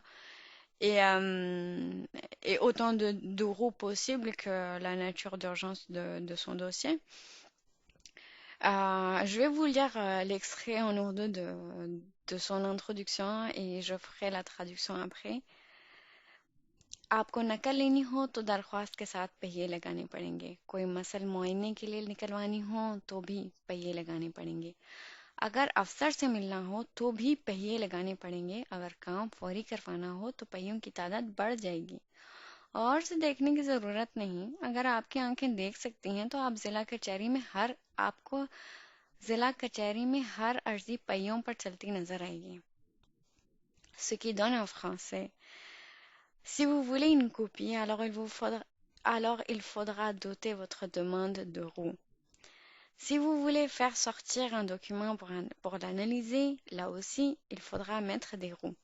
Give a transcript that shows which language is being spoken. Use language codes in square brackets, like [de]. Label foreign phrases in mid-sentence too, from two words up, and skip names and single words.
[fr] Et, euh, et autant de roues possible que la nature d'urgence de son dossier. Je vais vous lire l'extrait en ourdou de son introduction et je ferai la traduction après. [ur] آپ کو نقل لینی ہو تو درخواست کے ساتھ پہیے لگانے پڑیں گے. کوئی مسل معائنے کے لیے نکلوانی ہو تو بھی پہیے لگانے پڑیں گے. اگر افسر سے ملنا ہو تو بھی پہیے لگانے پڑیں گے. اگر کام فوری کروانا ہو تو پہیوں کی تعداد بڑھ جائے گی. اور سے دیکھنے کی ضرورت نہیں۔ اگر آپ کی آنکھیں دیکھ سکتی ہیں تو آپ کو ضلع کچہری میں ہر عرضی پہیوں پر چلتی نظر آئے گی. [fr] Ce qui donne en français. Si vous voulez une copie, alors il faudra doter votre demande de roues. Si vous voulez faire sortir un document pour l'analyser, là aussi, il faudra mettre des roues.